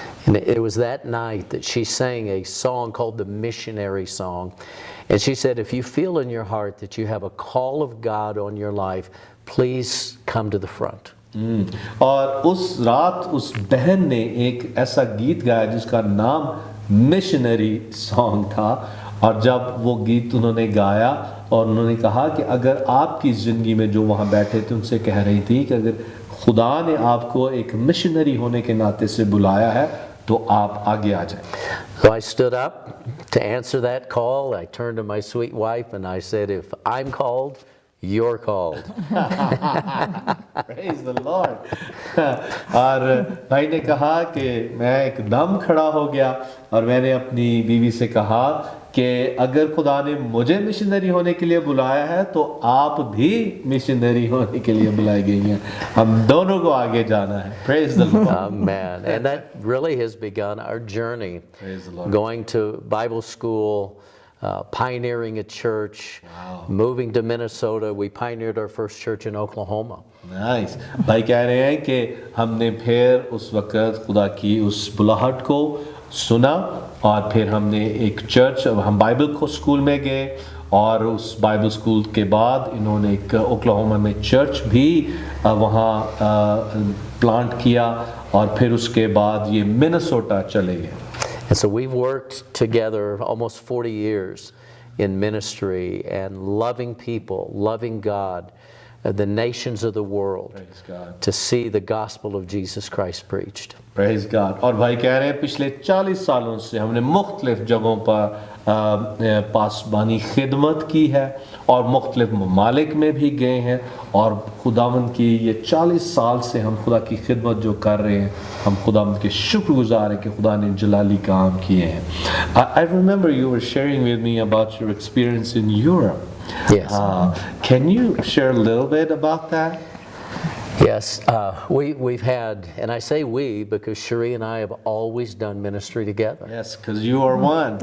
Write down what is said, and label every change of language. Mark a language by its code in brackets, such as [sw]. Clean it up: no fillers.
[en] And it was that night that she sang a song called the Missionary Song. And she said, if you feel in your heart that you have a call of God on your life, please come to the front. [hi] और उस रात उस बहन ने एक ऐसा गीत गाया जिसका नाम मिशनरी सॉन्ग था, और जब वो गीत उन्होंने गाया और उन्होंने कहा कि अगर आपकी ज़िंदगी में जो वहाँ बैठे थे उनसे कह रही थी कि अगर खुदा ने आपको एक मिशनरी होने के नाते से बुलाया है तो आप आगे आ जाएं। [en] So I stood up to answer that call. I turned to my sweet wife and I said, if I'm called, you're called. Praise the Lord. [hi] और भाई ने कहा कि मैं एकदम खड़ा हो गया और मैंने अपनी बीवी से कहा कि अगर खुदा ने मुझे मिशनरी होने के लिए बुलाया है तो आप भी मिशनरी होने के लिए बुलाई गई हैं, हम दोनों को आगे जाना है। [en] Praise the Lord. Amen. And that really has begun our journey. Praise the Lord. Going to Bible school, pioneering a church, moving to Minnesota. We pioneered our first church in Oklahoma. Nice. [hi] भाई कह रहे हैं कि हमने फिर उस वक़्त खुदा की उस बुलाहट को सुना और फिर हमने एक चर्च, हम बाइबल को स्कूल में गए और उस बाइबल स्कूल के बाद इन्होंने एक ओक्लाहोमा में चर्च भी वहाँ प्लांट किया और फिर उसके बाद ये मिनेसोटा चले गए। [en] And so we've worked together almost 40 years in ministry and loving people, loving God, the nations of the world, Praise God. to see the gospel of Jesus Christ preached. Praise God. [hi] और भाई कह रहे हैं पिछले 40 सालों से हमने मुख्तलिफ जगहों पर पासबानी खिदमत की है और मुख्तलिफ ममालिक में भी गए हैं और खुदावंद की ये 40 साल से हम खुदा की खिदमत जो कर रहे हैं, हम खुदावंद के शुक्रगुजार हैं कि खुदा ने जलाली काम किए हैं। [en] I remember you were sharing with me about your experience in Europe. Yes. Can you share a little bit about that? Yes, we've had, and I say we because Cherie and I have always done ministry together. Yes, because you are one.